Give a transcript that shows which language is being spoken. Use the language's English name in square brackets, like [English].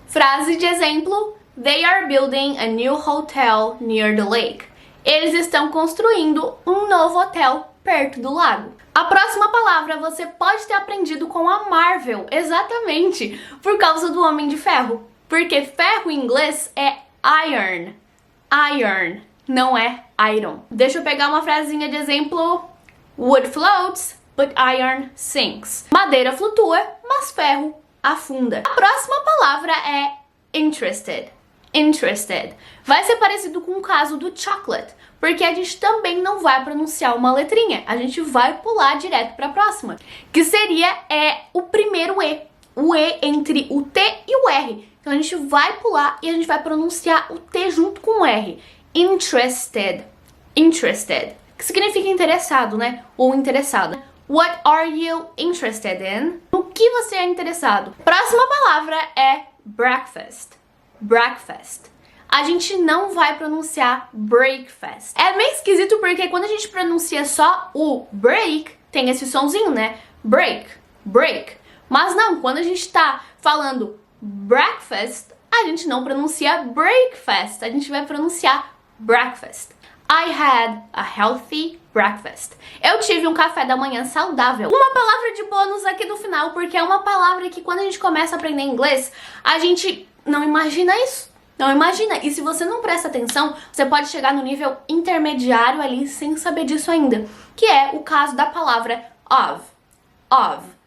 [Portuguese] Frase de exemplo: [English] They are building a new hotel near the lake. [Portuguese] Eles estão construindo um novo hotel perto do lago. A próxima palavra você pode ter aprendido com a Marvel, exatamente, por causa do Homem de Ferro. Porque ferro em inglês é iron. Iron, não é iron. Deixa eu pegar uma frasinha de exemplo. [English] Wood floats, but iron sinks. [Portuguese] Madeira flutua, mas ferro afunda. A próxima palavra é interested. Interested. Vai ser parecido com o caso do chocolate, porque a gente também não vai pronunciar uma letrinha. A gente vai pular direto para a próxima, que seria o primeiro E. O E entre o T e o R. Então a gente vai pular e a gente vai pronunciar o T junto com o R. Interested. Interested. Que significa interessado, né? Ou interessada. [English] What are you interested in? [Portuguese] No que você é interessado? Próxima palavra é breakfast. Breakfast. A gente não vai pronunciar breakfast. É meio esquisito porque quando a gente pronuncia só o break, tem esse sonzinho, né? Break, break. Mas não, quando a gente tá falando breakfast, a gente não pronuncia breakfast. A gente vai pronunciar breakfast. [English] I had a healthy breakfast. [Portuguese] Eu tive um café da manhã saudável. Uma palavra de bônus aqui no final, porque é uma palavra que quando a gente começa a aprender inglês, a gente não imagina isso. Não imagina. E se você não presta atenção, você pode chegar no nível intermediário ali sem saber disso ainda. Que é o caso da palavra of. Of.